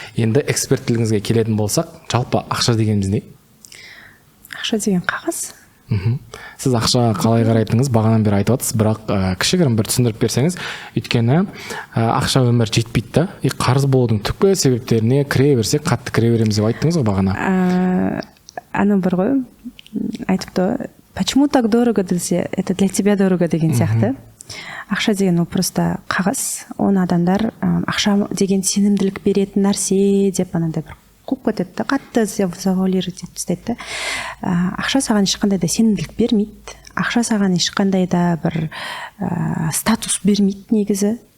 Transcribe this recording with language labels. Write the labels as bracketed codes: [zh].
[kk] Енді эксперттілігіңізге келетін болсақ, жалпы ақша дегеніміз не? Ақша деген қағаз. Сіз ақшаға қалай қарайтыныңыз бағанан бері айтып отырсыз, бірақ кішігірім бір түсіндіріп берсеңіз, өйткені ақша өмір жетпейді да, қарыз болудың түпкі себептеріне кіре берсек, қатты кіре береміз деп айттыңыз ғой бағана. Ана бір ғой, айтыпты, [ru] почему так дорого [kk] десе, [ru] это для тебя дорого [kk] деген сияқты. Ақша деген ол просто қағаз, оны адамдар ақша деген сенімділік беретін нәрсе деп анандай бір қуып кетеді да, қатты завуалировать етіп тастайды да. Ақша саған ешқандай да сенімділік бермейді. Ақша саған ешқандай да бір статус бермейді негізі.